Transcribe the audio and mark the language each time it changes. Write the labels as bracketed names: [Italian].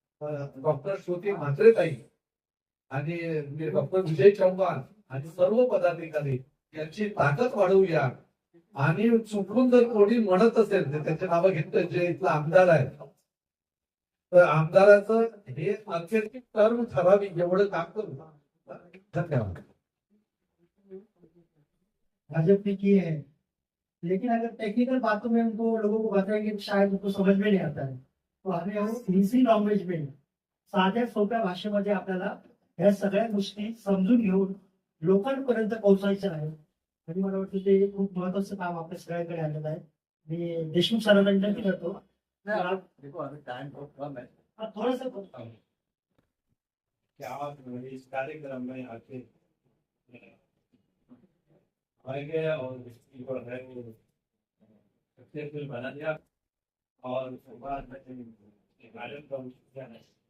[Marathi] Doctor Shruti म्हात्रेताई आणि doctor Vijay Chavan आणि सर्व पदाधिकारी यांची ताकद वाढवूया. आणि चुकून जर कोणी म्हणत असेल तर त्यांचे नावं घेतलं जे इथला आमदार आहे, तर आमदाराचं हे अखेरची टर्म ठरावी एवढं काम करू. धन्यवाद. [Hindi] भाजपा ने की है, लेकिन अगर टेक्निकल बातों में उनको लोगों को बताएंगे तो शायद उनको समझ में नहीं आता है. [Marathi] तो आम्ही इझी लँग्वेज में साध्या सोप्या भाषेमध्ये आपल्याला या सगळ्या गोष्टी समजून घेऊन लोकांपर्यंत पोहोचायचं आहे. आणि मला वाटतं ते खूप महत्वाचं काम आपल्या सगळ्यांकडे आलेलं आहे. मी देशमुख सरांना विनंती करतो थोडस [Hindi] क्या आप इस कार्यक्रम में आके आएंगे और इसकी जो है वो सक्सेसफुल बना दिया और उसके बाद में कार्यक्रम किया है.